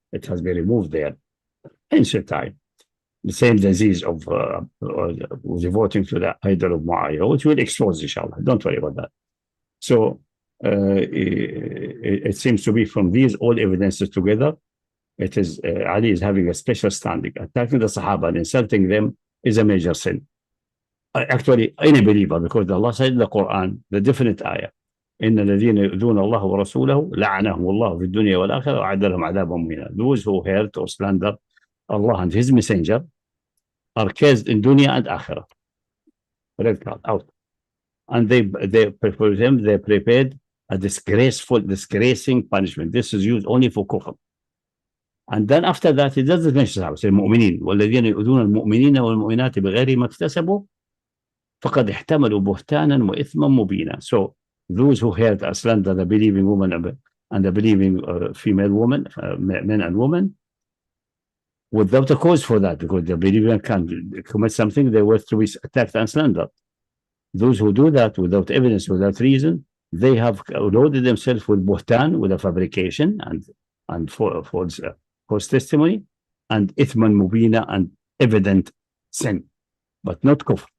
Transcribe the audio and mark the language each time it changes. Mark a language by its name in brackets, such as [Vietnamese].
[English] It has been removed there. Ancient time. The same disease of devoting to the idol of Muawiyah, which will expose, inshallah. Don't worry about that. So it seems to be from these all evidences together, it is Ali is having a special standing. Attacking the Sahaba and insulting them is a major sin. Actually, any believer, because Allah said in the Quran, the definite ayah, [Arabic] إن الذين يؤذون الله ورسوله لعنهم الله في الدنيا والآخرة وأعد لهم عذابا مهينا. [English] Those who hurt or slander Allah and His Messenger are cursed in dunya and akhirah. Red card out. And they for them they prepared a disgracing punishment. This is used only for kufr. And then after that, it doesn't mention Sahaba. [Arabic] المؤمنين والذين يؤذون المؤمنين والمؤمنات بغير ما اكتسبوا فقد احتملوا بهتانا وإثما مبينا. [English] So those who hurt or slander the believing woman and the believing female woman, men and women, without a cause for that, because the believer can commit something, they were to be attacked and slandered. Those who do that without evidence, without reason, they have loaded themselves with buhtan, with a fabrication and false testimony, and ithman mubina, and evident sin, but not kufr.